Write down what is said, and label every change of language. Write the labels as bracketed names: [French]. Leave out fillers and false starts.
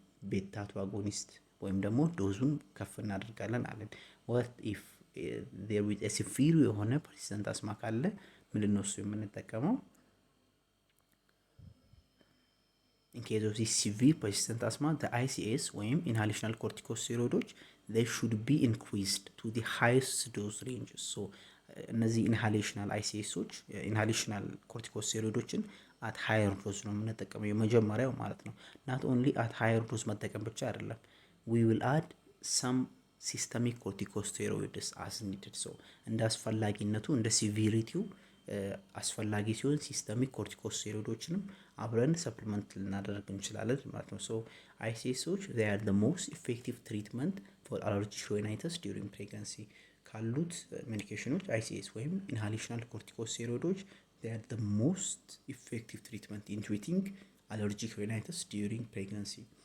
[Amharic] ቤታ ቱ አጎኒስት ወይም ደግሞ ዶዙን ከፍ እናደርጋለን አለን። [English] what if there is a severe [Amharic] የሆነ ፐርሲስተንት አስማ ካለ ምንድን ነው እሱ የምንጠቀመው? [English] in case of this severe persistent asthma the ICS ወይም inhalational corticosteroids they should be increased to the highest dose ranges. so እነዚህ ኢንሃሌሽናል አይሲኤሶች ኢንሃሌሽናል ኮርቲኮስቴሮይዶችን አት ሃየር ዶዝ [Amharic] ነው የምንጠቀመው የመጀመሪያው ማለት ነው። [English] ናት ኦንሊ አት ሃየር ዶዝ [Amharic] መጠቀም ብቻ አይደለም [English] we will add some systemic corticosteroids as needed. so [Amharic] እንደ አስፈላጊነቱ እንደ ሲቪሪቲው አስፈላጊ ሲሆን ሲስተሚክ ኮርቲኮስቴሮይዶችንም አብረን ሰፕሊመንት ልናደርግ እንችላለን ማለት ነው። [English] so ICSዎች they are the most effective treatment for allergic rhinitis during pregnancy. ካሉት ሜዲኬሽኖች ICS ወይም ኢንሃሌሽናል ኮርቲኮስቴሮይዶች they are the most effective treatment in treating allergic rhinitis during pregnancy.